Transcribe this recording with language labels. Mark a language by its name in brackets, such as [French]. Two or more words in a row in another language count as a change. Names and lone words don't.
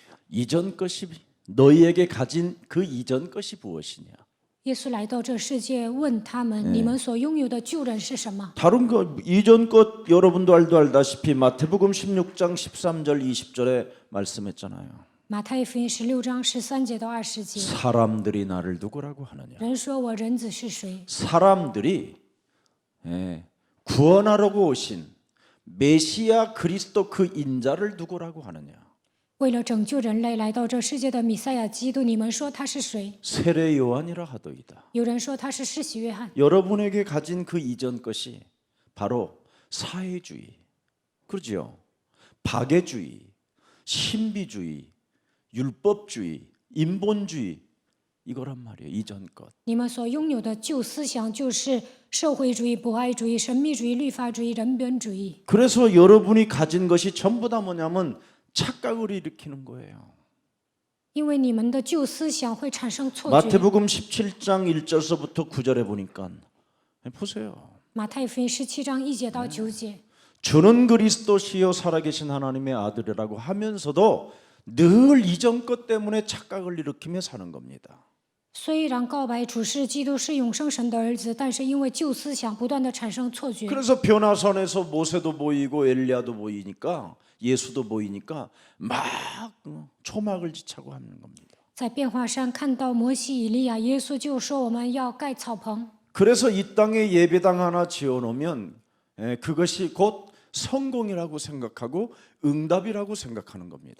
[Korean] 이전 것이 너희에게 가진 그 이전 것이 무엇이냐? [Chinese] 耶稣来到这世界，问他们：你们所拥有的旧人是什么？ [Korean] 다른 것 이전 것 여러분도 알다시피 마태복음 16장 13절 20절에 말씀했잖아요. [Chinese] 马太福音16章13节到20节， [Korean] 사람들이 나를 누구라고 하느냐? [Chinese] 人说我人子是谁？ [Korean] 사람들이 구원하려고 오신 메시아 그리스도 그 인자를 누구라고 하느냐? [Chinese] 为了拯救人类来到这世界的弥赛亚基督，你们说他是谁？ [Korean] 세례 요한이라 하더이다. [Chinese] 有人说他是施洗约翰。 [Korean] 여러분에게 가진 그 이전 것이 바로 사회주의, 그렇죠? 박애주의, 신비주의, 율법주의, 인본주의 이거란 말이에요. 이전 것. [Chinese] 你们所拥有的旧思想就是社会主义、博爱主义、神秘主义、律法主义、人本主义。 [Korean] 그래서 여러분이 가진 것이 전부 다 뭐냐면 착각을 일으키는 거예요. [Chinese] 因为你们的旧思想会产生错觉。 [Korean] 마태복음 17장 1절서부터 9절에 보니까 보세요. [Chinese] 马太福音17章1节到9节， [Korean] 주는 그리스도시요 살아계신 하나님의 아들이라고 하면서도 늘 이전 것 때문에 착각을 일으키며 사는 겁니다. [Chinese] 虽然告白主是基督是永生神的儿子，但是因为旧思想不断的产生错觉。 [Korean] 그래서 변화선에서 모세도 보이고 엘리야도 보이니까 예수도 보이니까 막 초막을 지차고 하는 겁니다. [Chinese] 在变化山看到摩西、以利亚，耶稣就说我们要盖草棚。 [Korean] 그래서 이 땅에 예배당 하나 지어놓으면 그것이 곧 성공이라고 생각하고 응답이라고 생각하는 겁니다.